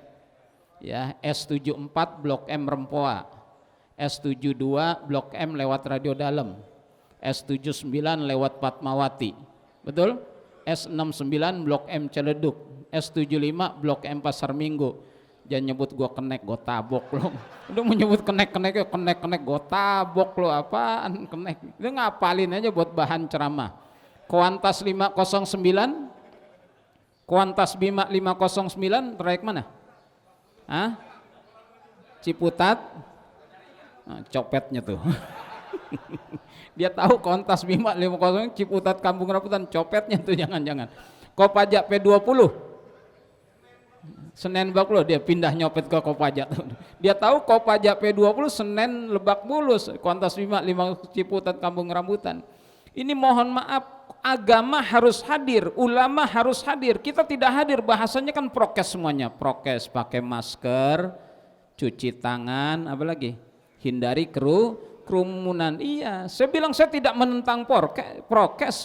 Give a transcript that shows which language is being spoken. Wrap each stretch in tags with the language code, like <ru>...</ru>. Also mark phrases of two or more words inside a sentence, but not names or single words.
<id>Ya, S74 Blok M Rempoa, S72 Blok M lewat Radio Dalem, S79 lewat Fatmawati, betul? S69 Blok M Ciledug, S75 Blok M Pasar Minggu. Jangan nyebut gua kenek, gua tabok lo. Udah mau nyebut kenek gua tabok lo, apaan kenek? Lu ngapalin aja buat bahan ceramah. Kuantas 509, Kuantas Bima 509 trayek mana? Ciputat, copetnya tuh. Dia tahu Kuantas Bima 50 Ciputat Kampung Rambutan, copetnya tuh jangan-jangan. Kopaja P20 Senen Lebak Bulus, dia pindah nyopet ke Kopaja. Dia tahu Kopaja P20 Senen Lebak Bulus, Kuantas Bima 5 Ciputat Kampung Rambutan. Ini mohon maaf, agama harus hadir, ulama harus hadir. Kita tidak hadir, bahasanya kan prokes semuanya. Prokes, pakai masker, cuci tangan, apa lagi? Hindari kerumunan. Iya, saya bilang saya tidak menentang prokes.</id>